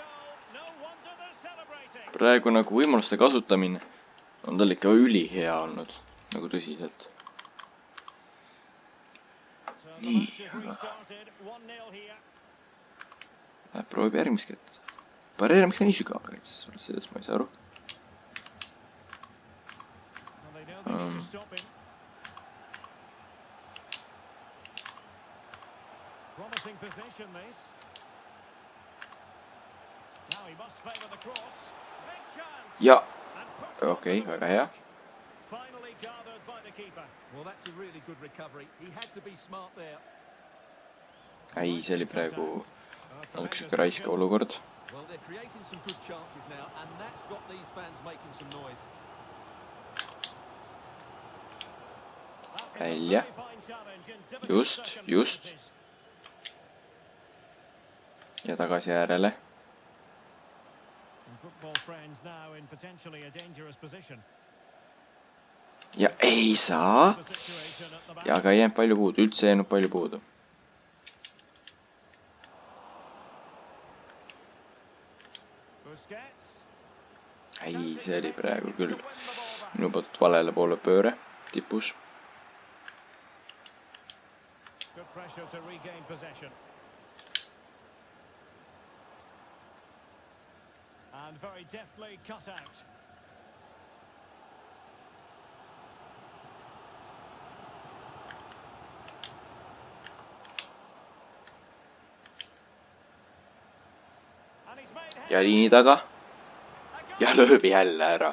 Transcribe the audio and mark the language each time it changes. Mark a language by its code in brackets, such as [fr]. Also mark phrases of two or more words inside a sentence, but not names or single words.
[et] Praegu nagu võimaluste kasutamine on tal ikka ülihea olnud. Nagu tõsiselt. Nii, aga läheb proovib järgmist kätte. Barrera, miks ta nii sügav kaitses? Sellest ma ei saa aru. [en] Promising position this. Now he must favor the cross. Big chance. [et] Ja. Okei, väga hea. [en] Finally gathered by the keeper. Well, that's a really good recovery. He had to be smart there. [et] Ei, see oli praegu natuke siuke raiska olukord. [en] Well, they're creating some good chances now and that's got these fans making some noise. [et] Välja. Just. Ja tagasi äärele. Ja ei saa. Ja aga ei jäänud palju puudu, üldse ei jäänud palju puudu. Ei, see oli praegu küll minu poolt valele poole pööre tipus. [en] Good pressure to regain possession. And very deftly cut out. [et] Ja liini taga. Ja lööb jälle ära.